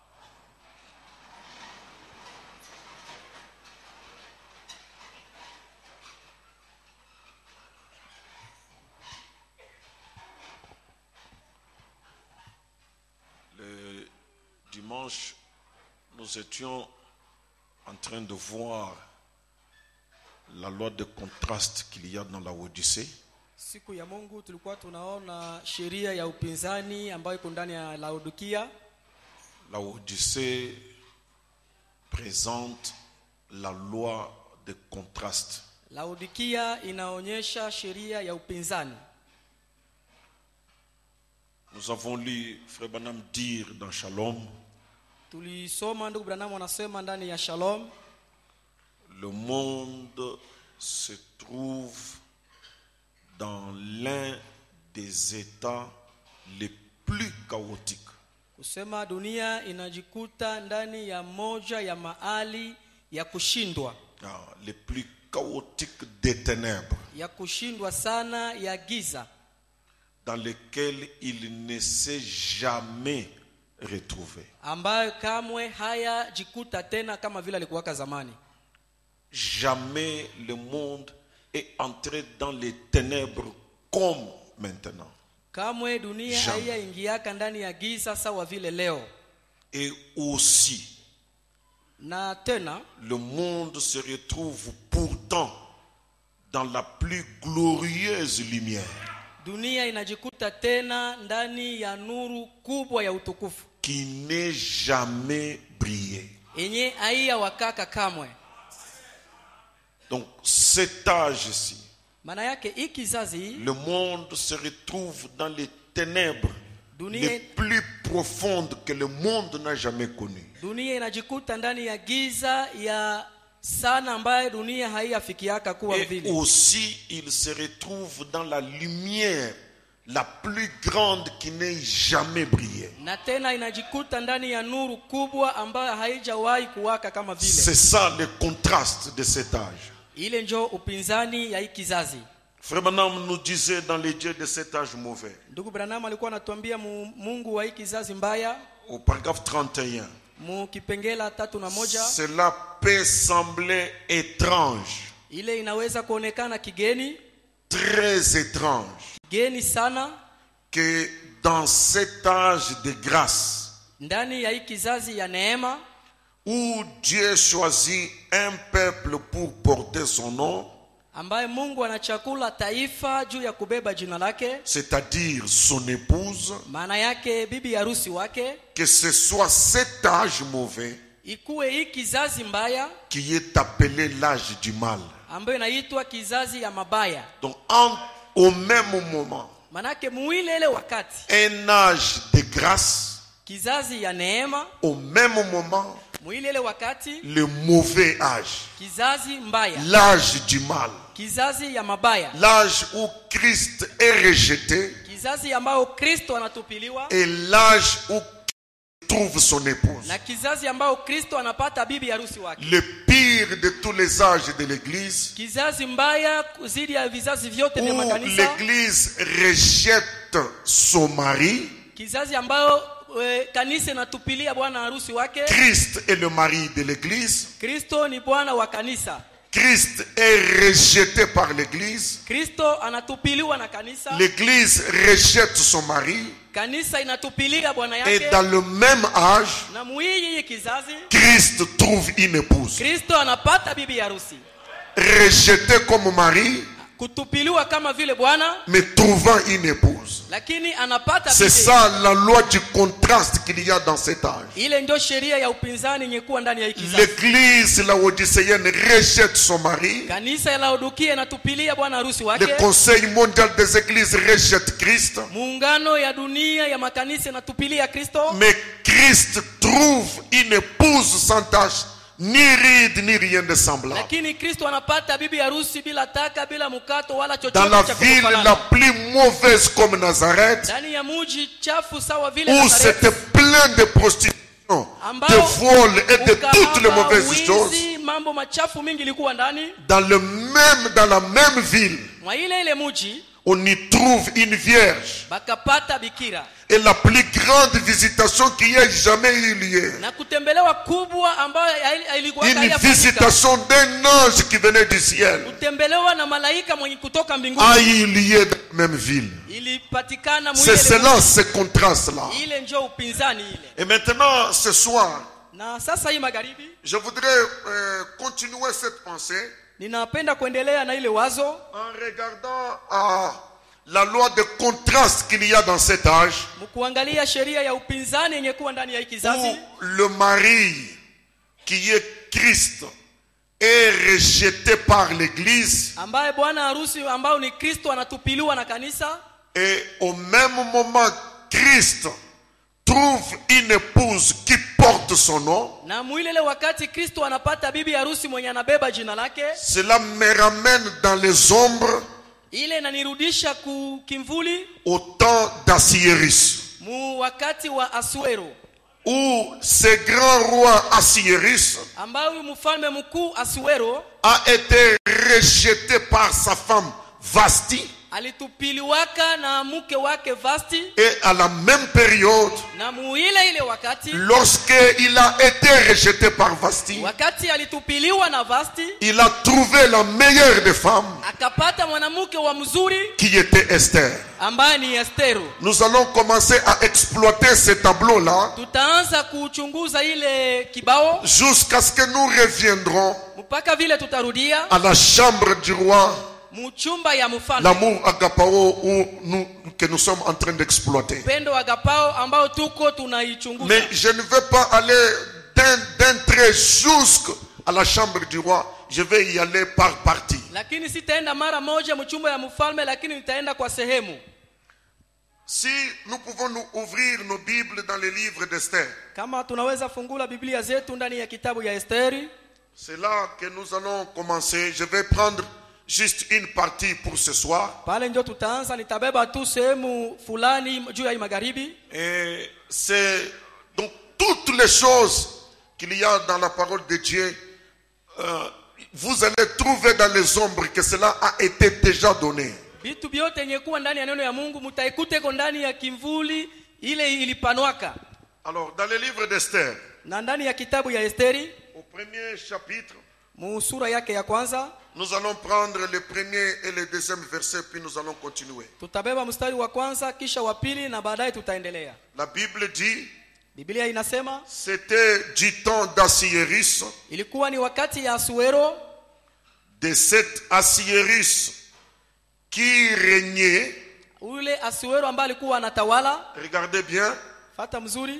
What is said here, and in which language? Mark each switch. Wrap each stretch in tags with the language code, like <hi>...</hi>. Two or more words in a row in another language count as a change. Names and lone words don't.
<fr>Le dimanche, nous étions en train de voir la loi de contraste qu'il y a dans la Odyssée.</fr> <sw>Siku ya Mungu tulikuwa tunaona sheria ya upinzani ambayo iko ndani ya Laodikia.</sw> <fr>La Odyssée présente la loi de contraste.</fr> <sw>Laodikia inaonyesha sheria ya upinzani.</sw> <fr>Nous avons lu Frère Branham dire dans Shalom,</fr> <sw>Tulisoma ndugu Branham anasema ndani ya Shalom,</sw> <fr>le monde se trouve dans l'un des états les plus chaotiques.</fr> <sw>kusema dunia inajikuta ndani ya moja ya mahali ya kushindwa.</sw> <fr>Les plus chaotiques des ténèbres.</fr> <sw>Ya kushindwa sana ya giza.</sw> <fr>Dans lesquels il ne s'est jamais retrouvé.</fr> <sw>Ambayo kamwe haya jikuta tena kama vile alikuwaka zamani.</sw> <fr>Jamais le monde est entré dans les ténèbres comme maintenant.</fr> <sw>Kamwe dunia</sw> <fr>Jamais.</fr> <sw>haiyaingiaka ndani ya giza sawa vile leo.</sw> <fr>Et aussi,</fr> <sw>Na tena</sw> <fr>le monde se retrouve pourtant dans la plus glorieuse lumière</fr> <sw>dunia inajikuta tena ndani ya nuru kubwa ya utukufu</sw> <fr>qui n'est jamais brillé.</fr> <sw>yenye haiya wakaka kamwe.</sw> <fr>Donc cet âge-ci,</fr> <sw>Maana yake hii kizazi,</sw> <fr>le monde se retrouve dans les ténèbres</fr> <sw>Dunia-</sw> <fr>les plus profondes que le monde n'a jamais connues.</fr> <sw>dunia inajikuta ndani ya giza ya sana ambaye dunia haiyafikiaka kuwa</sw> <fr>Et</fr> <sw>vile.</sw> <fr>aussi, il se retrouve dans la lumière la plus grande qui n'ait jamais brillé.</fr> <sw>Na tena inajikuta ndani ya nuru kubwa ambayo haijawahi kuwaka kama vile.</sw> <fr>C'est ça le contraste de cet âge.</fr> <sw>Ile njo upinzani ya hii kizazi.</sw> <fr>Frère Branham nous disait dans les dieux de cet âge mauvais,</fr> <sw>Ndugu Branham alikuwa anatuambia Mungu wa hii kizazi mbaya</sw> <fr>au paragraphe 31,</fr> <sw>mu kipengela 3:1,</sw> <fr>cela peut sembler étrange,</fr> <sw>ile inaweza kuonekana kigeni,</sw> <fr>très étrange,</fr> <sw>geni sana,</sw> <fr>que dans cet âge de grâce,</fr> <sw>ndani ya hii kizazi ya neema</sw> <fr>où Dieu choisit un peuple pour porter son nom,</fr> <sw>ambaye Mungu anachakula taifa juu ya kubeba jina lake,</sw> <fr>c'est-à-dire son épouse,</fr> <sw>maana yake bibi harusi wake,</sw> <fr>que ce soit cet âge mauvais</fr> <sw>ikuwe hii kizazi mbaya</sw> <fr>qui est appelé l'âge du mal.</fr> <sw>ambayo inaitwa kizazi ya mabaya.</sw> <fr>Donc au même moment,</fr> <sw>Manake muile ile wakati</sw> <fr>un âge de grâce,</fr> <sw>kizazi ya neema,</sw> <fr>au même moment,</fr> <sw>muile ile wakati</sw> <fr>le mauvais âge,</fr> <sw>kizazi mbaya,</sw> <fr>l'âge du mal,</fr> <sw>kizazi ya mabaya,</sw> <fr>l'âge où Christ est rejeté</fr> <sw>kizazi ambao Kristo anatupiliwa,</sw> <fr>et l'âge où trouve son épouse.</fr> <sw>na kizazi ambao Kristo anapata bibi harusi wake.</sw> <fr>Le pire de tous les âges de l'Église,</fr> <sw>Kizazi mbaya zidi ya vizazi vyote vya</sw> <fr>où</fr> <sw>makanisa,</sw> <fr>l'Église rejette son mari.</fr> <sw>kizazi ambao kanisa inatupilia bwana harusi wake.</sw> <fr>Christ est le mari de l'Église.</fr> <sw>Kristo ni bwana wa kanisa.</sw> <fr>Christ est rejeté par l'Église.</fr> <sw>Kristo anatupiliwa na kanisa.</sw> <fr>L'Église rejette son mari.</fr> <sw>Kanisa inatupilia bwana</sw> <fr>Et</fr> <sw>yake.</sw> <fr>dans le même âge,</fr> <sw>Na muiyi kizazi</sw> <fr>Christ trouve une épouse.</fr> <sw>Kristo anapata bibi harusi.</sw> <fr>Rejeté comme mari,</fr> <sw>Kutupiliwa kama vile bwana,</sw> <fr>mais trouvant une épouse.</fr> <sw>lakini anapata</sw> <fr>C'est</fr> <sw>bibi.</sw> <fr>ça la loi du contraste qu'il y a dans cet âge.</fr> <sw>Ile ndio sheria ya upinzani yenye kuwa ndani ya hii kizazi.</sw> <fr>L'église laodicéenne rejette son mari.</fr> <sw>Kanisa ya Laodikia inatupilia bwana harusi</sw> <fr>Le</fr> <sw>wake.</sw> <fr>Conseil mondial des églises rejette Christ.</fr> <sw>Muungano ya dunia ya makanisa inatupilia Kristo.</sw> <fr>Mais Christ trouve une épouse sans tache, ni ride, ni rien de semblable.</fr> <sw>Lakini Kristo anapata bibi harusi bila taka, bila mukato wala</sw> <fr>Dans la</fr> <sw>chochote cha</sw> <fr>ville</fr> <sw>kufanana.</sw> <fr>la plus mauvaise comme Nazareth,</fr> <sw>Ndani ya mji chafu sawa vile</sw> <fr>où</fr> <sw>Nazareti,</sw> <fr>c'était plein de prostitution, de vol et de toutes les mauvaises choses,</fr> <sw>wizi, mambo machafu mingi ilikuwa ndani.</sw> <fr>dans la même ville,</fr> <sw>Mwa ile mji</sw> <fr>on y trouve une vierge.</fr> <sw>bakapata bikira.</sw> <fr>Et la plus grande visitation qui ait jamais eu lieu.</fr> <sw>Na kutembelewa kubwa ambayo ilikuwa</sw> <fr>Une visitation d'un ange qui venait du ciel</fr> <sw>kutembelewa na malaika mwenye kutoka mbinguni</sw> <fr>a eu lieu dans la même ville.</fr> <sw>ilipatikana</sw> <fr>C'est cela, ce contraste-là.</fr> <sw>ile ndio upinzani ile.</sw> <fr>Et maintenant, ce soir,</fr> <sw>Na sasa hii magharibi</sw> <fr>je voudrais continuer cette pensée</fr> <sw>ninapenda kuendelea na ile wazo</sw> <fr>en regardant à la loi de contraste qu'il y a dans cet âge,</fr> <sw>mkuangalia sheria ya upinzani yenye kuwa ndani ya hii kizazi,</sw> <fr>où le mari qui est Christ est rejeté par l'Église,</fr> <sw>ambaye bwana harusi ambao ni Kristo anatupiliwa na kanisa,</sw> <fr>et au même moment Christ trouve une épouse qui porte son nom.</fr> <sw>na mwilele wakati Kristo anapata bibi harusi mwenye anabeba jina lake.</sw> <fr>Cela me ramène dans les ombres</fr> <sw>Ile inanirudisha kimvuli</sw> <fr>au temps d'Assyrus,</fr> <sw>mu wakati wa Asuero,</sw> <fr>où ce grand roi Assyrus</fr> <sw>ambao mfalme mkuu Asuero</sw> <fr>a été rejeté par sa femme Vasti.</fr> <sw>alitupiliwaka na mke wake Vasti,</sw> <fr>et à la même période,</fr> <sw>na muile ile wakati</sw> <fr>lorsqu'il a été rejeté par Vasti,</fr> <sw>wakati alitupiliwa na Vasti,</sw> <fr>il a trouvé la meilleure des femmes</fr> <sw>akapata mwanamke wa mzuri</sw> <fr>qui était Esther.</fr> <sw>ambaye ni Esteru.</sw> <fr>Nous allons commencer à exploiter ce tableau-là</fr> <sw>Tutaanza kuchunguza ile kibao</sw> <fr>jusqu'à ce que nous reviendrons</fr> <sw>mpaka vile tutarudia</sw> <fr>à la chambre du roi,</fr> <sw>mchumba ya mfalme,</sw> <fr>l'amour agapao que nous sommes en train d'exploiter.</fr> <sw>pendo agapao ambao tuko tunaichunguza.</sw> <fr>Mais je ne veux pas aller d'un trait jusqu'à la chambre du roi. Je vais y aller par partie.</fr> <sw>Lakini sitaenda mara moja mchumba ya mfalme, lakini nitaenda kwa sehemu.</sw> <fr>Si nous pouvons nous ouvrir nos Bibles dans les livres d'Esther,</fr> <sw>Kama tunaweza fungula Biblia zetu ndani ya kitabu ya Esteri,</sw> <fr>c'est là que nous allons commencer. Je vais prendre juste une partie pour ce soir.</fr> <sw>pale ndio tutaanza. Nitabeba tu sehemu fulani juu ya magharibi.</sw> <fr>Et c'est donc toutes les choses qu'il y a dans la parole de Dieu, vous allez trouver dans les ombres que cela a été déjà donné.</fr> <sw>Vitu vyote yenye kuwa ndani ya neno ya Mungu mtaikute ko ndani ya kimvuli ile ilipanwaka.</sw> <fr>Alors dans le livre d'Esther,</fr> <sw>Na ndani ya kitabu ya Esteri,</sw> <fr>au premier chapitre,</fr> <sw>sura yake ya kwanza,</sw> <fr>nous allons prendre le premier et le deuxième verset, puis nous allons continuer.</fr> <sw>tutabeba mstari wa kwanza kisha wa pili na baadaye tutaendelea.</sw> <fr>La Bible dit,</fr> <sw>Biblia inasema</sw> <fr>c'était du temps d'Assieris,</fr> <sw>ilikuwa ni wakati ya Asuero,</sw> <fr>de cet Assieris qui régnait,</fr> <sw>ule Asuero ambaye alikuwa anatawala,</sw> <fr>regardez bien,</fr> <sw>fata mzuri,</sw>